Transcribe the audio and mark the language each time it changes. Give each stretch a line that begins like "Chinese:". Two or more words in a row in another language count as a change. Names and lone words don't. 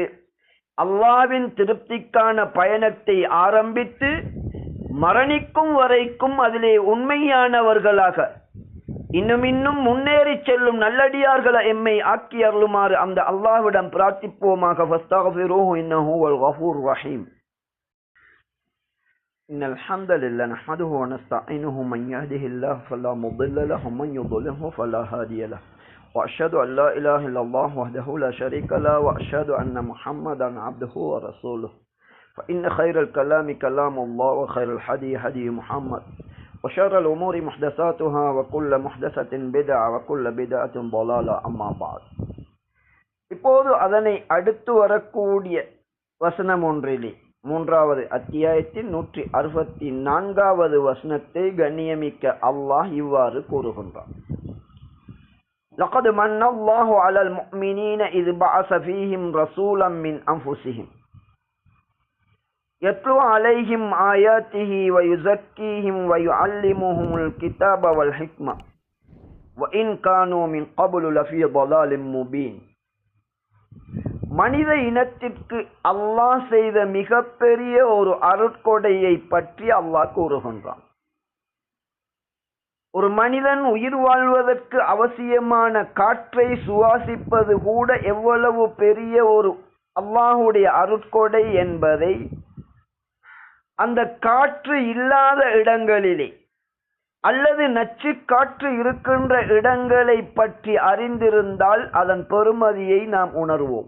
Tamil: அல்லாஹ்வின் திருப்திக்கான பயணத்தை ஆரம்பித்து மரணிக்கும் வரைக்கும் அதிலே உண்மையானவர்களாக இன்னும் முன்னேறி செல்லும் நல்லடியார்களை எம்மை ஆக்கி அருளுமாறு அந்த அல்லாஹ்விடம் பிரார்த்திப்போமாக.
Arabic: فاستغفروه إنه هو الغفور الرحيم. إن الحمد لله نحمده ونستعينه من يهده الله فلا مضل له ومن يضلل الله فلا هادي له وأشهد أن لا إله إلا الله وحده لا شريك له وأشهد أن محمدا عبده ورسوله فإن خير الكلام كلام الله وخير الهدي هدي محمد وشر الأمور محدثاتها وكل محدثة بدعة وكل بدعة ضلالة أما بعد.
Tamil: இப்போது அதனை அடுத்து வரக்கூடிய வசனம் ஒன்றிலே மூன்றாவது அத்தியாயத்தின் 164வது வசனத்தை கண்ணியமிக்க அல்லாஹ் இவ்வாறு கூறுகின்றார்.
Arabic: لقد من الله على المؤمنين إذ بعث فيهم رسولا من أنفسهم يتلو عليهم آياته ويزكيهم ويعلمهم الكتاب والحكمة وإن كانوا من قبل لفي ضلال مبين.
Tamil: மனித இனத்திற்கு அல்லாஹ் செய்த மிகப்பெரிய ஒரு அருட்கொடையை பற்றி அல்லாஹ் கூறுகின்றான். ஒரு மனிதன் உயிர் வாழ்வதற்கு அவசியமான காற்றை சுவாசிப்பது கூட எவ்வளவு பெரிய ஒரு அல்லாஹுடைய அருட்கொடை என்பதை அந்த காற்று இல்லாத இடங்களிலே அல்லது நச்சு காற்று இருக்கின்ற இடங்களை பற்றி அறிந்திருந்தால் அதன் பெருமதியை நாம் உணர்வோம்.